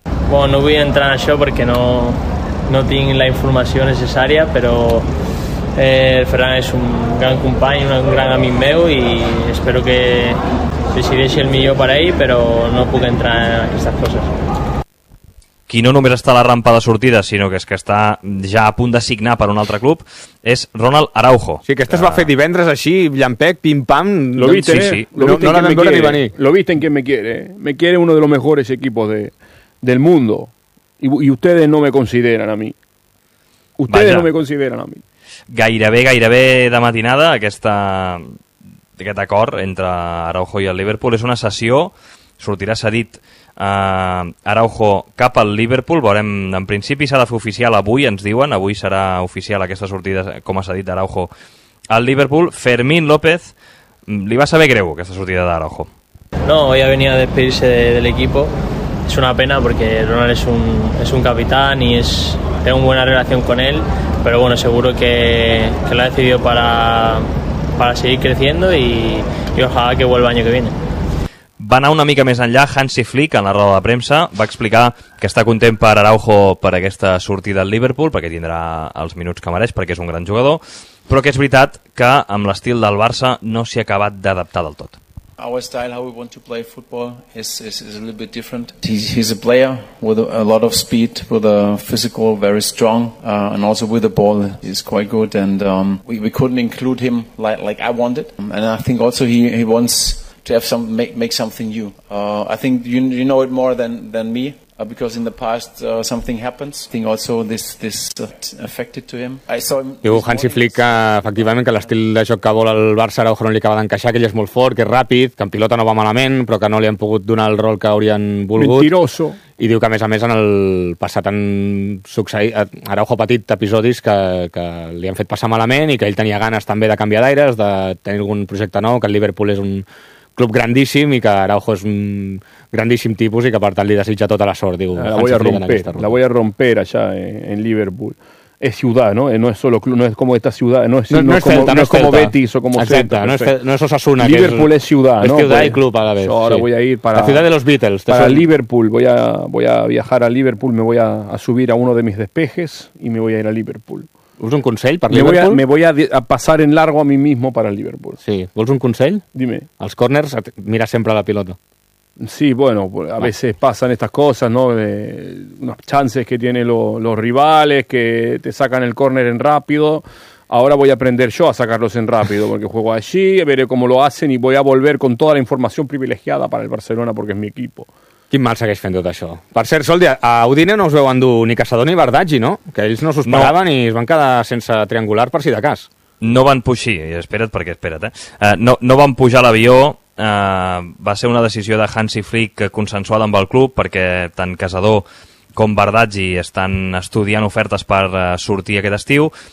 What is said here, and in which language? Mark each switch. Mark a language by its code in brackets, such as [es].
[ca] Bueno, no vull entrar en això perquè no tinc la informació necessària, però Ferran és un gran company, un gran amic meu i espero que decideixi el millor per ell, però no puc entrar en aquestes coses. Qui no només està a la rampa de sortida, sinó que és que està ja a punt de signar per un altre club, és Ronald Araujo. Sí, aquesta es va fer divendres així, llampec, pim-pam. [es] Lo viste, sí, sí. [ca] No la vam veure ni venir. [es] Lo viste en quien me quiere. Me quiere uno de los mejores equipos del mundo. Y ustedes no me consideran a mí. Ustedes no me consideran a mí. [ca] Gairebé de matinada aquest acord entre Araujo i el Liverpool. És una sessió, sortirà cedit Araujo cap al Liverpool. Veurem, en principi s'ha de fer oficial avui, ens diuen. Avui serà oficial aquesta sortida, com ha cedit Araujo al Liverpool. Fermín López, li va saber greu aquesta sortida d'Araujo? [es] No, hoy ha venido a despedirse de l'equipo. Es una pena porque Ronald es un capitán y tengo buena relación con él, pero bueno, seguro que lo ha decidido para seguir creciendo y ojalá que vuelva el año que viene. [ca] Va anar una mica més enllà Hansi Flick en la roda de premsa, va explicar que està content per Araujo per aquesta sortida al Liverpool, perquè tindrà els minuts que mereix, perquè és un gran jugador, però que és veritat que amb l'estil del Barça no s'hi ha acabat d'adaptar del tot. [en] Our style, how we want to play football, is a little bit different. He's a player with a lot of speed, with a physical very strong, and also with the ball, he's quite good. And we couldn't include him like I wanted. And I think also he wants to have make something new. I think you know it more than me. Because in the past something happens, I think also this affected to him. I saw him. [ca] Diu Hansi Flick efectivament que l'estil de joc que vol el Barça Araujo no li acaba d'encaixar, que ell és molt fort, que és ràpid, que en pilota no va malament, però que no li han pogut donar el rol que haurien volgut. [es] Mentiroso. [ca] I diu que a més en el passat han succeït Araujo petit episodis que li han fet passar malament i que ell tenia ganes també de canviar d'aires, de tenir algun projecte nou, que el Liverpool és un club grandíssim i que Araujo és un grandíssim tipus i que per tant li desitja tota la sort, diu. [es] La voy a romper allá en Liverpool. Es ciudad, ¿no? No es solo club, no es como esta ciudad, no es como Betis o como Celta. No es Osasuna. Liverpool es ciudad, ¿no? Es ciudad y club a la vez. Ahora voy a ir para... La ciudad de los Beatles. Para Liverpool, voy a viajar a Liverpool, me voy a subir a uno de mis despejes y me voy a ir a Liverpool. [ca] ¿Vols un consell per Liverpool? [es] Me voy a pasar en largo a mí mismo para Liverpool. [ca] Sí. ¿Vols un consell? [es] Dime. [ca] Als corners mira sempre la pilota. [es] Sí, bueno, a veces pasan estas cosas, ¿no? Unas chances que tienen los rivales, que te sacan el córner en rápido. Ahora voy a aprender yo a sacarlos en rápido, porque juego allí, veré cómo lo hacen y voy a volver con toda la información privilegiada para el Barcelona, porque es mi equipo. [ca] Quin mal segueix fent tot això. Per cert, Soldi, a Udine no us veu endur ni Casado ni Bardaggi, no? Que ells no s'ho esperaven i es van quedar sense triangular per si de cas. No van puixir, espera't perquè espera't, eh? No van pujar l'avió, va ser una decisió de Hansi Flick consensuada amb el club perquè tant Casado com Bardaggi estan estudiant ofertes per sortir aquest estiu.